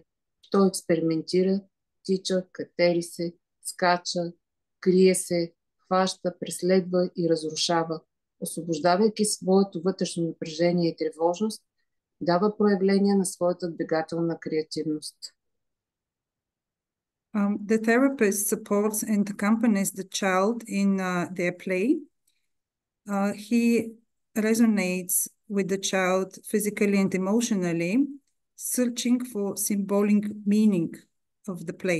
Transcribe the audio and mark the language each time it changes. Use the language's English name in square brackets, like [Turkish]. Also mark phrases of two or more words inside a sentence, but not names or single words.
[Bulgarian] Той експериментира, тича, катери се, скача, крие се, хваща, преследва и разрушава, освобождавайки своето вътрешно напрежение и тревожност, дава проявление на своята двигателна креативност. [English] The therapist supports and accompanies the child in their play. He resonates with the child physically and emotionally, searching for symbolic meaning of the play.